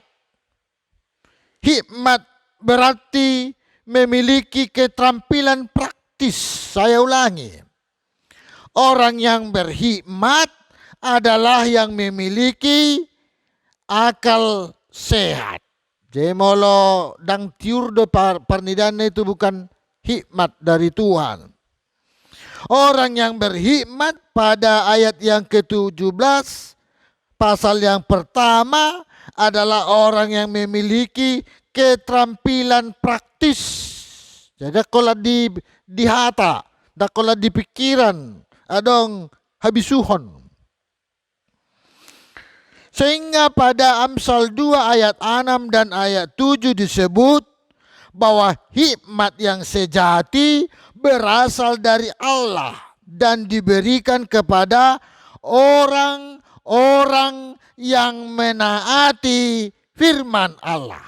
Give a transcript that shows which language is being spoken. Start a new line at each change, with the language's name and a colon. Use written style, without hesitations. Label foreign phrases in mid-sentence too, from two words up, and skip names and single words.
Indonesian: Hikmat berarti memiliki keterampilan praktis. Saya ulangi. Orang yang berhikmat adalah yang memiliki akal sehat.
Batak Toba: Jemolo dang tiurdo parnidana
Indonesian: itu bukan hikmat dari Tuhan. Orang yang berhikmat pada ayat yang ke-17 pasal yang pertama adalah orang yang memiliki keterampilan praktis. Jadi kalau di hata, kalau di pikiran,
Batak Toba: adong habisuhon.
Indonesian: Sehingga pada Amsal 2 ayat 6 dan ayat 7 disebut bahwa hikmat yang sejati berasal dari Allah dan diberikan kepada orang-orang yang menaati firman Allah.